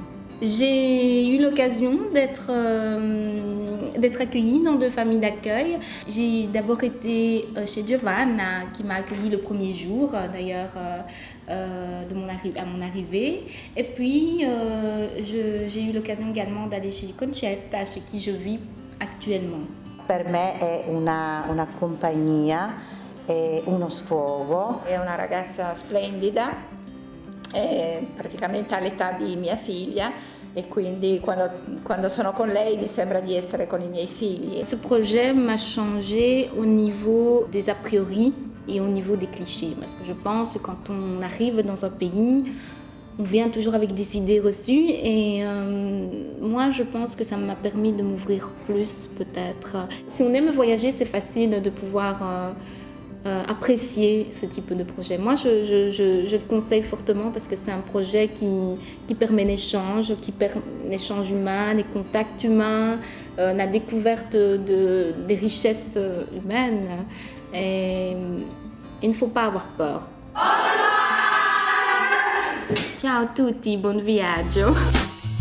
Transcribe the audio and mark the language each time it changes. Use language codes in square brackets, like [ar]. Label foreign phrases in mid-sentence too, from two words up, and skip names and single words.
[fr] J'ai eu l'occasion d'être accueillie dans 2 familles d'accueil. J'ai d'abord été chez Giovanna, qui m'a accueillie le premier jour, d'ailleurs, à mon arrivée. Et puis, j'ai eu l'occasion également d'aller chez Concetta, chez qui je vis actuellement. [it] Per me è una compagnia, è uno sfogo. È una ragazza splendida, praticamente all'età di mia figlia, e quindi quando sono con lei mi sembra di essere con i miei figli. [fr] Ce projet m'a changé au niveau des a priori et au niveau des clichés, parce que je pense que quand on arrive dans un pays, on vient toujours avec des idées reçues, et moi je pense que ça m'a permis de m'ouvrir plus peut-être. Si on aime voyager, c'est facile de pouvoir apprécier ce type de projet. Moi, je le conseille fortement parce que c'est un projet qui permet l'échange, l'échange humain, les contacts humains, la découverte des richesses humaines. Et il ne faut pas avoir peur. [it] Ciao a tutti, buon viaggio!